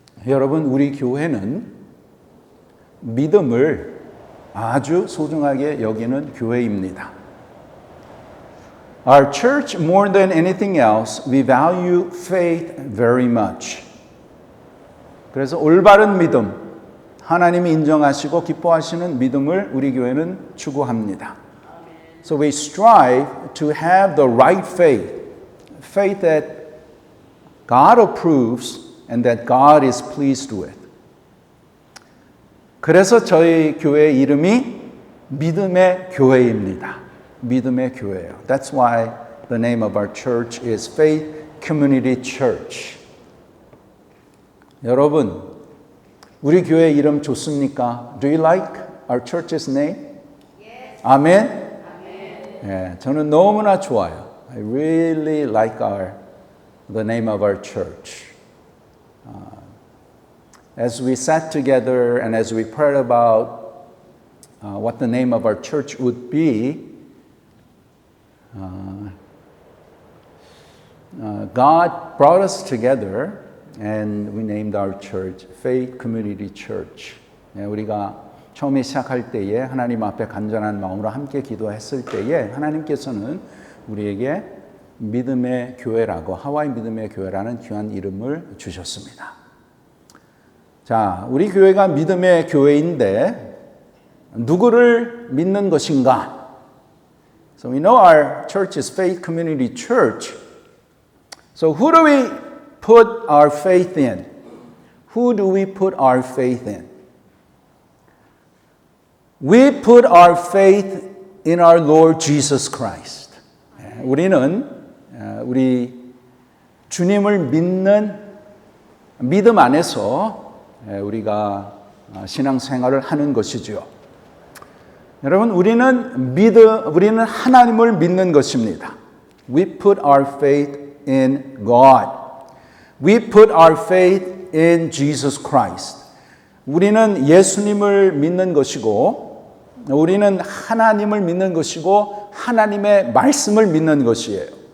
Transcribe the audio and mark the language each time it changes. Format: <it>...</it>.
<ko>여러분, 우리 교회는 믿음을 아주 소중하게 여기는 교회입니다.</ko> <en>Our church, more than anything else, we value faith very much.</en> <ko>그래서 올바른 믿음, 하나님이 인정하시고 기뻐하시는 믿음을 우리 교회는 추구합니다.</ko> <en>So we strive to have the right faith, faith that God approves and that God is pleased with.</en> <ko>그래서 저희 교회 이름이 믿음의 교회입니다. 믿음의 교회예요.</ko> <en>That's why the name of our church is Faith Community Church.</en> <ko>여러분, 우리 교회 이름 좋습니까?</ko> <en>Do you like our church's name? Yes.</en> <ko>아멘? 예, 저는 너무나 좋아요.</ko> <en>I really like the name of our church. As we sat together and as we prayed about what the name of our church would be, God brought us together and we named our church Faith Community Church.</en> <ko>우리가 처음에 시작할 때에 하나님 앞에 간절한 마음으로 함께 기도했을 때에 하나님께서는 우리에게 믿음의 교회라고, 하와이 믿음의 교회라는 귀한 이름을 주셨습니다. 자, 우리 교회가 믿음의 교회인데 누구를 믿는 것인가?</ko> <en>So we know our church is Faith Community Church. So who do we put our faith in? Who do we put our faith in? We put our faith in our Lord Jesus Christ.</en> <ko>우리는 우리 주님을 믿는 믿음 안에서 우리가 신앙생활을 하는 것이죠. 여러분, 우리는 하나님을 믿는 것입니다.</ko> <en>We put our faith in God. We put our faith in Jesus Christ.</en> <ko>우리는 예수님을 믿는 것이고, 우리는 하나님을 믿는 것이고, 하나님의 말씀을 믿는 것이에요.</ko>